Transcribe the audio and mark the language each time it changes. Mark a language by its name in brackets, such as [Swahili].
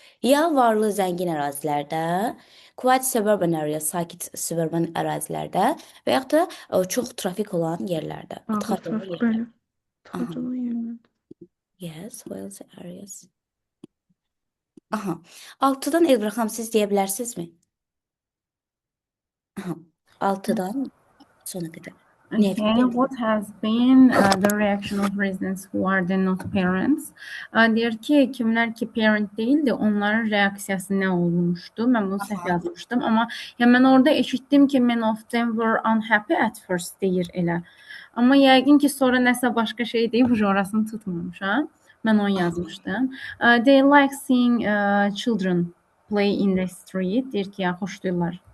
[Azerbaijani] Ya varlı zəngin ərazilərdə, [English] quiet suburban area, [Azerbaijani] sakit suburban ərazilərdə və yaxud da çox trafik olan yerlərdə, Ağır tıxac olan trafik yerlər. belə. Aha. Tıxac olan yerlər. [English] Yes, wealthy areas. Aha. [Azerbaijani] 6-dan Elbraham siz deyə bilərsinizmi? Aha. 6-dan sona qədər. Niyə [English] Okay, what has been the reaction of residents who are the not parents? [Azerbaijani] Deyir ki, kimlər ki parent değildi, onların reaksiyası nə olmuşdu? Mən bunu səhv yazmışdım, amma ya mən orada eşitdim ki, [English] many of them were unhappy at first [Azerbaijani] deyir elə. Amma yəqin ki, sonra nəsə başqa şey deyib, orasını tutmamışam. Mən onu yazmışdım. [English] They like seeing children play in the street. [Azerbaijani] Deyir ki, ya xoşlayırlar